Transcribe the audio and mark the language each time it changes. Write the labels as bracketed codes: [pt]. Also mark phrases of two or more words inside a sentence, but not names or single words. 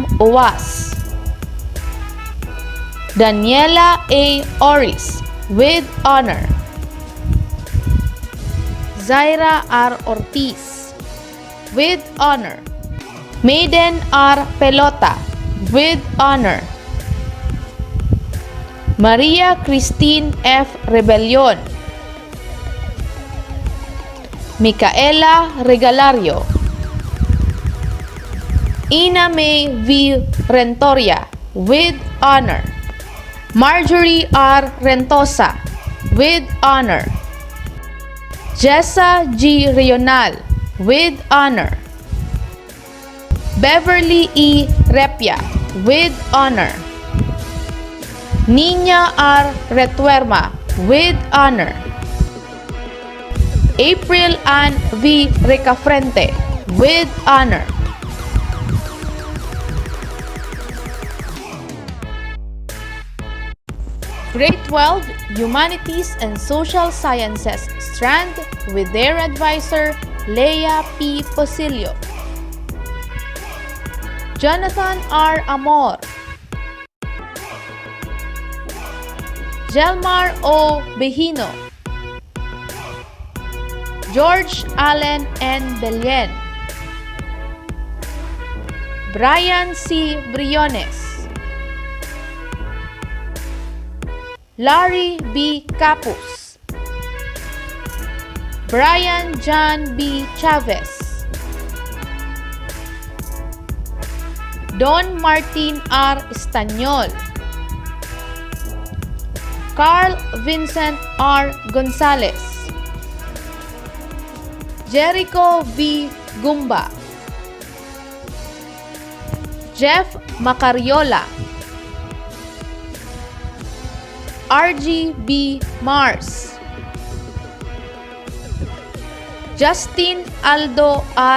[en] Uwas, Daniela A. Oris with honor, Zaira R. Ortiz with honor, Maiden R. Pelota with honor, Maria Christine F. Rebellion, Micaela Regalario, Ina May V. Rentoria with honor, Marjorie R. Rentosa with honor, Jessa G. Rional with honor, Beverly E. Repia with honor, Nina R. Retuerma with honor, April Ann V. Recafrente with honor, Grade 12 Humanities and Social Sciences Strand with their advisor Leah P. Posilio, Jonathan R. Amor, Jelmar O. Behino, George Allen N. Belien, Brian C. Briones, Larry B. Capus, Brian John B. Chavez, Don Martin R. Estanyol, Carl Vincent R. Gonzalez, Jericho V. Gumba, Jeff Macariola, RG B. Mars, Justin Aldo R.